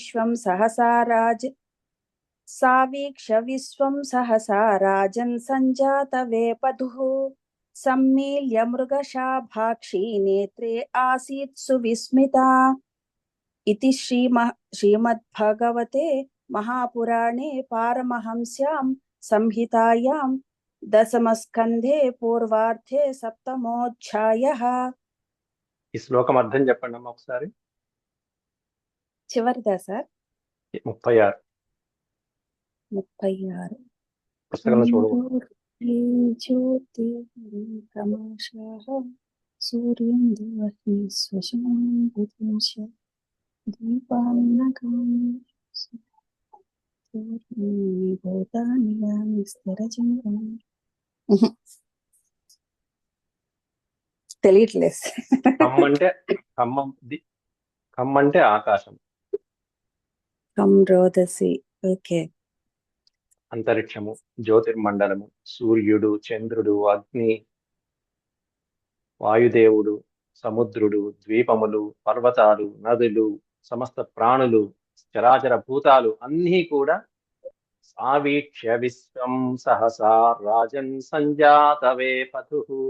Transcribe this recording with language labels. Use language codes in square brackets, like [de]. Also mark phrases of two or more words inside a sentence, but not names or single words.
[sa] विश्वं सहसा राजन् सञ्जातवेपधुः सम्मील्य मृगशाभाक्षी नेत्रे आसीत् सुविस्मिता इति श्रीमद्भगवते महापुराणे पारमहंस्यां संहितायां दशमस्कन्धे पूर्वार्धे सप्तमोऽध्यायः [te] ఈ శ్లోకం అర్థం చెప్పండి అమ్మ ఒకసారి. చివరిదా సార్? 36 36 పుస్తకంలో చూడవచ్చు. [sa] ज्योतिर्कमाशाः सूर्येन्दुवह्निश्वसनाम्बुदींश्च भूतानि यानि स्थिरजङ्गमानि. [te] తెలియట్లేదు. కమ్మంటే ఆకాశం, కంరోదసి. ఓకే. అంతరిక్షము, జ్యోతిర్మండలము, సూర్యుడు, చంద్రుడు, అగ్ని, వాయుదేవుడు, సముద్రుడు, ద్వీపములు, పర్వతాలు, నదులు, సమస్త ప్రాణులు, చరాచర భూతాలు అన్నీ కూడా [sa] సావీక్ష్య విశ్వం సహసా రాజన్ సంజాతవే పథు.